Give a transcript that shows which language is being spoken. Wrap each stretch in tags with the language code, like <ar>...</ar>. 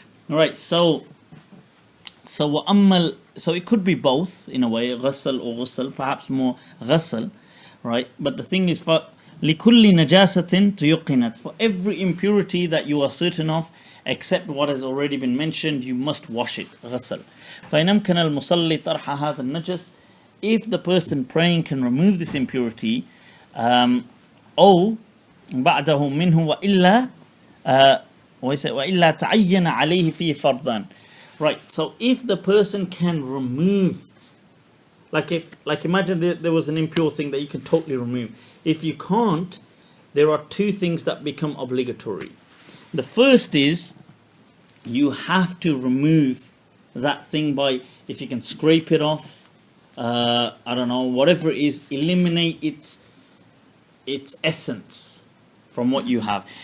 <en>Alright, so it could be both in a way, ghusl or ghusl, perhaps more ghusl, right? But the thing is, for</en> <ar>لِكُلِّ نَجَاسَةٍ تُيُقِّنَتْ,</ar> <en>for every impurity that you are certain of, except what has already been mentioned, you must wash it, ghusl.</en> <ar>فَإِنْ أَمْكَنَ الْمُصَلِّ طَرْحَ هَذَا النَّجَسِ,</ar> <en>if the person praying can remove this impurity,</en> <ar>أو بعده منه وإلا وإلا تعين عليه فيه فرضان.</ar> <en>Right, so if the person can remove, like imagine there was an impure thing that you can totally remove. If you can't, there are two things that become obligatory. The first is you have to remove that thing by, if you can scrape it off, I don't know, whatever it is, eliminate its essence from what you have.</en>